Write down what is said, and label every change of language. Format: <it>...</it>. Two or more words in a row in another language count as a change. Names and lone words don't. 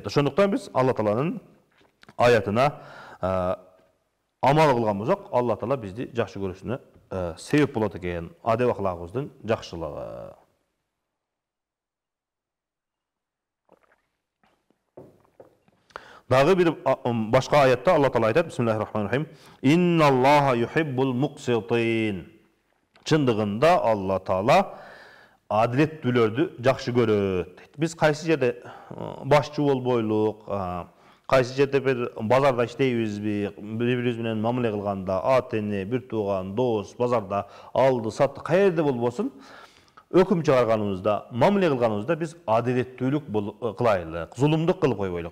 <ky>Ошондуктан биз Алла Тааланын аятына амал кылган болсок, Алла Таала бизди жакшы көрүүсүнө себеп болот экен. Адеп аклагыбыздын жакшылыгы. Дагы бир башка аятта Алла Таала айтат:</ky> <ar>"بسم الله الرحمن الرحيم. إن الله يحب المقسطين."</ar> <ky>Чындыгында Алла Таала адилеттүүлөрдү жакшы көрөт дейт. Биз кайсы жерде башчы болбойлук, кайсы жерде бир базарда иштейбизби, бири-бирибиз менен мамиле кылганда, ата-эне, бир тууган, дос, базарда алды, сатты, каерде болбосун, өкім чыгарганыбызда, мамиле кылганыбызда биз адилеттүүлүк кылайлык, зулумдук кылып койбойлук.</ky>